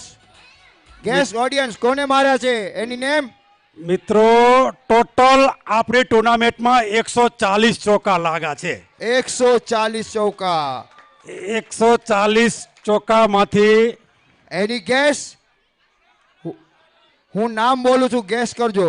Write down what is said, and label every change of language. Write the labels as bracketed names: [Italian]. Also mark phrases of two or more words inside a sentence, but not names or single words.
[English] Guess audience [Gujarati] કોને માર્યા છે? [English] Any name? [Gujarati] મિત્રો, ટોટલ આપણી ટુર્નામેન્ટમાં 140 ચોકા લાગ્યા છે. 140 ચોકા. 140 ચોકામાંથી [English] Any guess? [Gujarati] હું નામ બોલું છું, ગેસ કરજો.